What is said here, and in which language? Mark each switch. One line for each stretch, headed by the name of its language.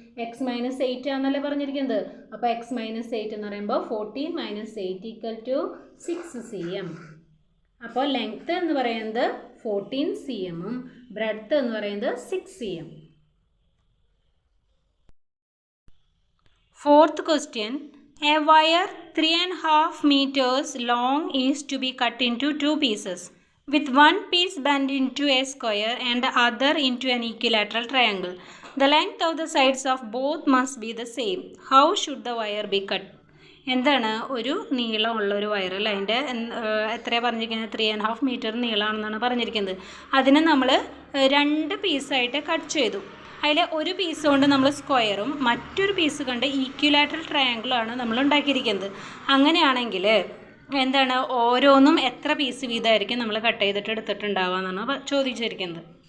Malayalam: X minus 8 ആണെന്നല്ലേ പറഞ്ഞിരിക്കുന്നത്. അപ്പോൾ X minus 8 എന്ന് പറയുമ്പോൾ 14 മൈനസ് 8 ഈക്വൽ ടു 6 cm. അപ്പോൾ ലെങ്ത്ത് എന്ന് പറയുന്നത് 14 cm ബ്രെഡ്ത്ത് എന്ന് പറയുന്നത് 6 cm.
English: Fourth question. A wire 3.5 meters long is to be cut into 2 pieces, with one piece bent into a square and the other into an equilateral triangle. The length of the sides of both must be the same. How should the wire be cut?
Malayalam: എന്താണ്? ഒരു നീളമുള്ള ഒരു wire അല്ലേ? അതിൻ്റെ എത്രയാണ് പറഞ്ഞിരിക്കുന്നത്? 3.5 metre നീളമാണെന്നാണ് പറഞ്ഞിരിക്കുന്നത്. അതിനെ നമ്മൾ 2 പീസായിട്ട് കട്ട് ചെയ്തു. അതിൽ ഒരു പീസ് കൊണ്ട് നമ്മൾ സ്ക്വയറും മറ്റൊരു പീസ് കൊണ്ട് ഈക്വലാറ്ററൽ ട്രയാങ്കിളുമാണ് നമ്മൾ ഉണ്ടാക്കിയിരിക്കുന്നത്. അങ്ങനെയാണെങ്കിൽ എന്താണ്? ഓരോന്നും എത്ര പീസ് വീതമായിരിക്കും നമ്മൾ കട്ട് ചെയ്തിട്ട് എടുത്തിട്ടുണ്ടാവുക എന്നാണ് ചോദിച്ചിരിക്കുന്നത്.